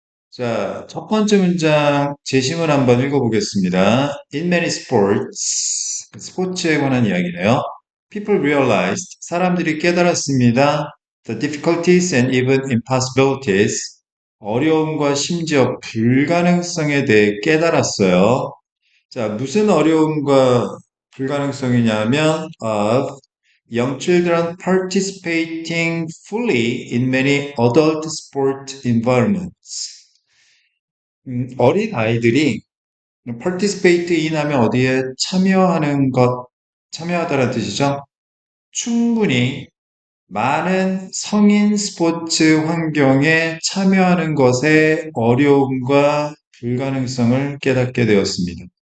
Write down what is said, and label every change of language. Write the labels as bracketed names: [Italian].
[Korean] 자, 첫 번째 문장 제시문 한번 읽어보겠습니다. [English] In many sports, [Korean] 스포츠에 관한 이야기네요. [English] People realized, [Korean] 사람들이 깨달았습니다. [English] The difficulties and even impossibilities, [Korean] 어려움과 심지어 불가능성에 대해 깨달았어요. 자, 무슨 어려움과 불가능성이냐면 [English] of young children participating fully in many adult sport environments. [Korean] 어린 아이들이 participate in 하면 어디에 참여하는 것, 참여하다라는 뜻이죠. 충분히 많은 성인 스포츠 환경에 참여하는 것의 어려움과 불가능성을 깨닫게 되었습니다.